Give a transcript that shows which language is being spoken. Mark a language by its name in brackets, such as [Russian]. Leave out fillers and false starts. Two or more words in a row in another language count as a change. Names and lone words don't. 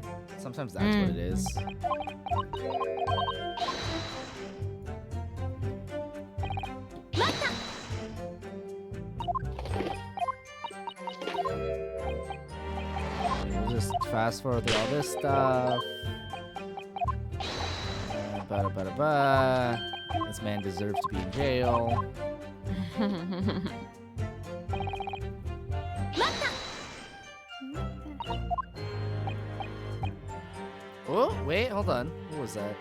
[English] Sometimes that's what it is. We'll just fast forward through all this stuff. Ba-da-ba-da-ba. This man deserves to be in jail. Oh, wait, hold on. What was that?